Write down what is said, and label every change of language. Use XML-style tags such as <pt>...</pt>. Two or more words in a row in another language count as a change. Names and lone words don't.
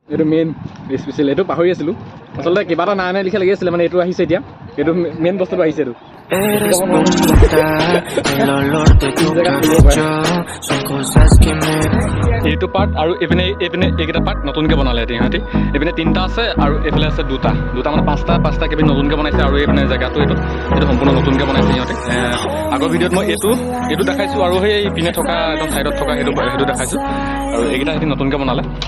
<as>এইটো মেইন স্পেচিয়েল এইটো পাহৰি আছিলোঁ আচলতে কিবা এটা নাই লিখা লাগি আছিলে মানে এইটো আহিছে এতিয়া এইটো মেইন বস্তুটো আহিছে এইটো</as> <es>Eres bonita, el olor de tu cabello son cosas que me...</es> <as>এইটো পাৰ্ট আৰু এইপিনে এইকেইটা পাৰ্ট নতুনকৈ বনালে সিহঁতি এইপিনে 3টা আছে আৰু এইফালে আছে দুটা মানে 5টা কেবিন নতুনকৈ বনাইছে আৰু এইপিনে জেগাটো এইটো সম্পূৰ্ণ নতুনকৈ বনাইছে সিহঁতে আগৰ ভিডিঅ'ত মই এইটো দেখাইছোঁ আৰু সেই পিনে থকা একদম ছাইডত থকা সেইটো দেখাইছোঁ আৰু এইকেইটা সিহঁতি নতুনকৈ বনালে</as>